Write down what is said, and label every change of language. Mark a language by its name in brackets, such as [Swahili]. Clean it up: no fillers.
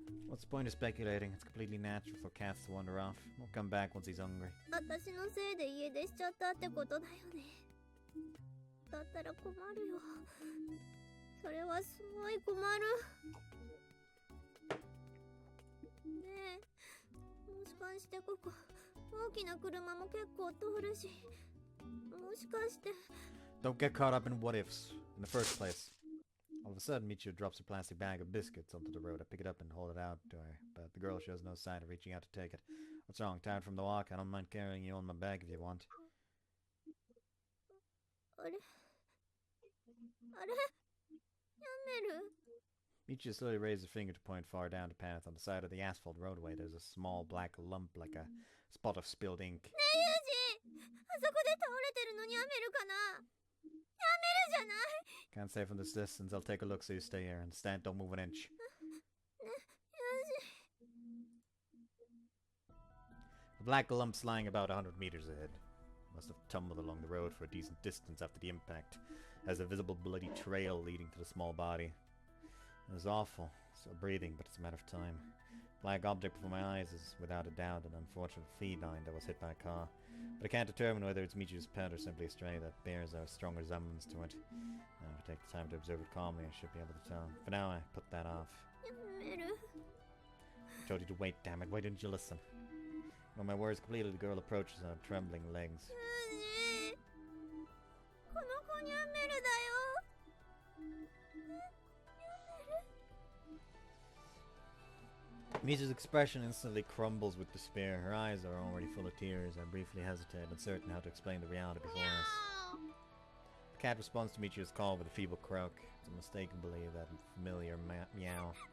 [English] What's the point of speculating? It's completely natural for cats to wander off. Won't come back once he's hungry. [Japanese] 私のせいで家出しちゃったってことだよね。だったら困るよ。それはすごい困る。ねえ、もしかしてここ大きな車も結構通るし、もしかして。 [English] Don't get caught up in what ifs in the first place. All of a sudden, Michiru drops a plastic bag of biscuits onto the road. I pick it up and hold it out to her, but the girl shows no sign of reaching out to take it. What's wrong? Tired from the walk? I don't mind carrying you on my back if you want. [Japanese] あれあれニャンベル [English] Michiru slowly raises a finger to point far down the path. On the side of the asphalt roadway, there's a small black lump like a spot of spilled ink. [Japanese] ねえユージあそこで倒れてるのニャンベルかなニャンベルじゃない [English] Can't say from this distance. I'll take a look so you stay here. Understand? Don't move an inch. [Japanese] ねユージ [English] The black lump's lying about 100 meters ahead. Must have tumbled along the road for a decent distance after the impact. Has a visible bloody trail leading to the small body. It was awful. Still breathing, but it's a matter of time. Black object before my eyes is without a doubt an unfortunate feline that was hit by a car. But I can't determine whether it's Michiru's pet or simply a stray that bears a strong resemblance to it. Now, if I take the time to observe it calmly, I should be able to tell. For now, I put that off. [Japanese] ニャンベル [English] I told you to wait, damn it. Why didn't you listen? When my words completed, the girl approaches on trembling legs. [Japanese] ユージこの子ニャンベルだよニャンベル [English] Misa's expression instantly crumbles with despair. Her eyes are already full of tears. I briefly hesitate, uncertain how to explain the reality before us. The cat responds to Michiru's call with a feeble croak. It's unmistakably that familiar meow.